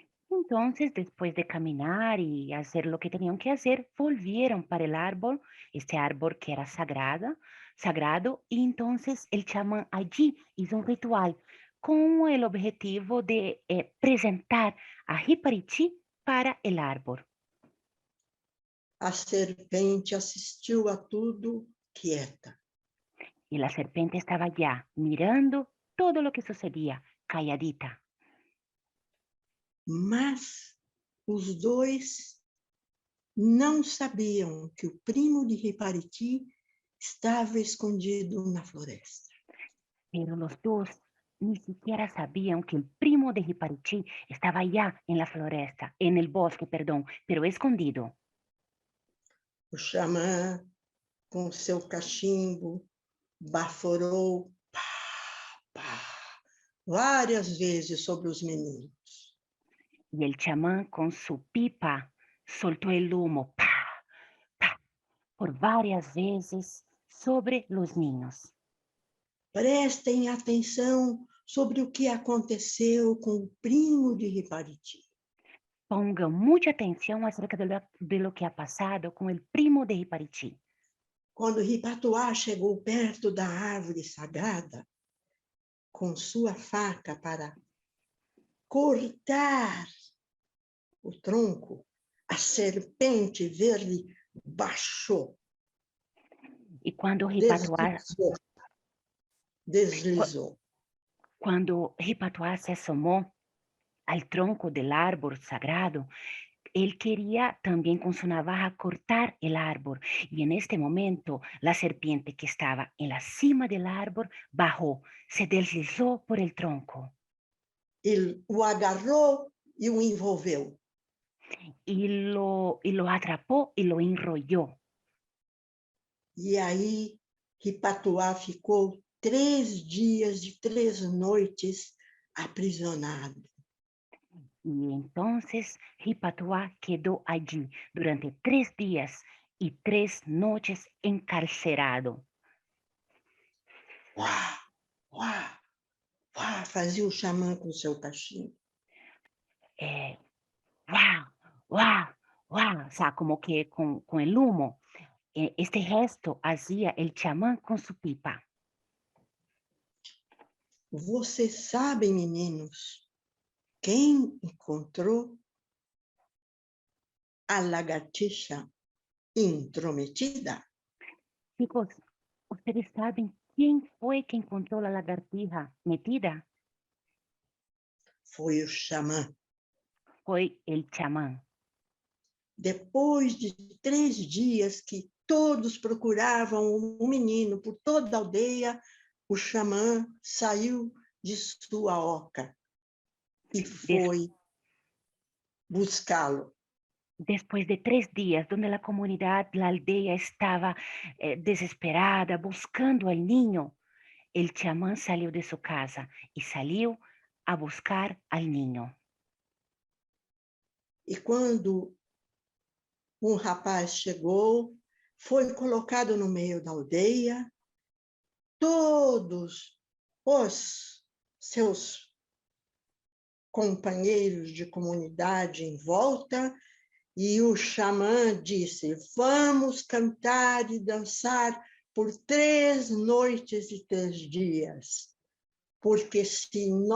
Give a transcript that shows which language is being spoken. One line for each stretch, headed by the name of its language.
Spanish: Entonces, después de caminar y hacer lo que tenían que hacer, volvieron para el árbol, este árbol que era sagrado, y entonces el chamán allí hizo un ritual con el objetivo de presentar a Riparichi para el árbol.
Portuguese: A serpente assistiu a tudo quieta.
Spanish: Y la serpiente estaba ya mirando todo lo que sucedía, calladita.
Portuguese: Mas os dois não sabiam que o primo de Ripariti estava escondido na floresta.
Spanish: Pero los dos ni siquiera sabían que el primo de Riparichi estaba allá en la floresta, en el bosque, perdón, pero escondido.
Portuguese: O xamã, com seu cachimbo, baforou várias vezes sobre os meninos.
Spanish: Y el chamán con su pipa soltó el humo, pa, pa, por varias veces sobre los niños.
Portuguese: Prestem atenção sobre o que aconteceu com o primo de Ripariti.
Spanish: Pongan mucha atención acerca de lo que ha pasado con el primo de Riparichi.
Portuguese: Quando Ripatuá chegou perto da árvore sagrada, com sua faca para cortar o tronco, a serpente verde baixou,
Spanish: Y cuando Ripatuá,
Portuguese: deslizou.
Spanish: cuando Ripatuá se asomó al tronco del árbol sagrado, él quería también con su navaja cortar el árbol. Y en este momento, la serpiente que estaba en la cima del árbol bajó, se deslizó por el tronco
Portuguese: Ele o agarrou e o envolveu.
Spanish: y lo atrapó y lo enrolló.
Portuguese: E aí, Ripatuá ficou 3 dias e 3 noites aprisionado.
Spanish: Y entonces Ripatuá quedó allí durante 3 días y 3 noches encarcerado.
Portuguese: Uá, uá, uá, fazia o xamã com seu cachimbo. ¡Wow! ¡Wow! ¡Wow!
Spanish: O sea, como que con el humo. Este gesto hacía el chamán con su pipa.
Portuguese: Vocês sabem, meninos, quem encontrou a lagartixa intrometida?
Spanish: Chicos, ¿ustedes saben quién fue que encontró la lagartija metida?
Portuguese: Foi o xamã.
Spanish: Fue el chamán.
Portuguese: Depois de 3 dias que todos procuravam o menino por toda a aldeia, o xamã saiu de sua oca e Des- foi buscá-lo.
Spanish: Después de 3 días, donde la comunidad, la aldea estaba desesperada, buscando al niño, el chamán salió de su casa y salió a buscar al niño.
Portuguese: E quando um rapaz chegou, foi colocado no meio da aldeia, todos os seus companheiros de comunidade em volta, e o xamã disse: vamos cantar e dançar por 3 noites e 3 dias, porque se